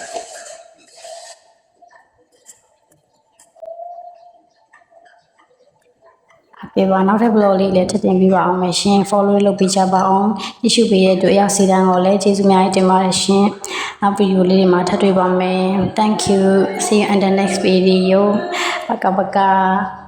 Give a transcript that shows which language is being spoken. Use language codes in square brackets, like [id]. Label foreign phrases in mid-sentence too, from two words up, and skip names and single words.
[my] ပြပါနောက်ထပ် blog လေးလည်းထပ်တင်ပြီးပါအောင်မယ်ရှင် follow လုပ်ပေးကြပါအောင် issue ပေးတဲ့အတွက်အရောက်စီတန်းကိုလည်းကျေးဇူးများတင်ပါတယ်ရှင်နောက်ဗီဒီယိုလေးတွေမှာထပ်တွေ့ပါမယ် [en] thank you see you in the next video baka baka